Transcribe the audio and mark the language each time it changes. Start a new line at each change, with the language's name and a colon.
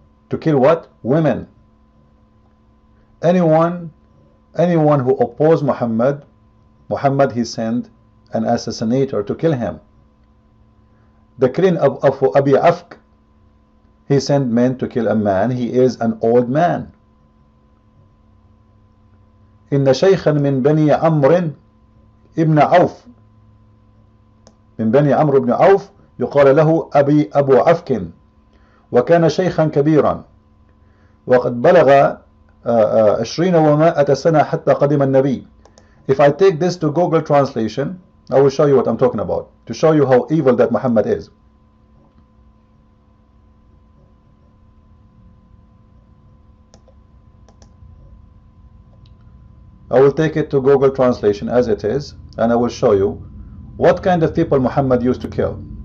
English: To kill what? Women. Anyone who opposed Muhammad he sent an assassinator to kill him. The killing of Abi Afk, he sent men to kill a man. He is an old man.
Arabic: إن شيخا من بني عمرو ابن عوف من بني عمرو بن عوف يقال له أبو عفك وكان شيخا كبيرا وقد بلغ 20 سنة حتى قدم النبي.
English: If I take this to Google translation, I will show you what I'm talking about, to show you how evil that Muhammad is. I will take it to Google translation as it is, and I will show you what kind of people Muhammad used to kill.